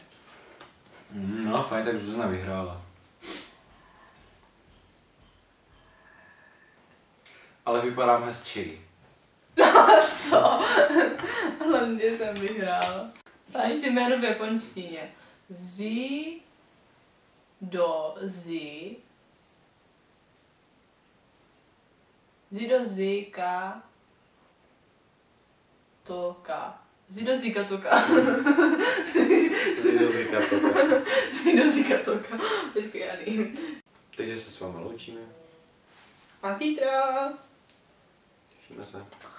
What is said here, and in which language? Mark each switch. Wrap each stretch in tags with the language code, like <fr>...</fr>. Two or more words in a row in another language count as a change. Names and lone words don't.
<cs>No fajn, tak Zuzana vyhrála. Ale vypadám hezčí. A co? Hlavně jsem vyhrála. A ještě jméno v japonštině. Zi do zi. Zi do zi ka to ka. Zi do zi ka to ka. Zi do zi ka to ka. Zi do zi ka to ka. Počkej, já nevím. Takže se s vámi loučíme. A zítra. Těšíme se.</cs>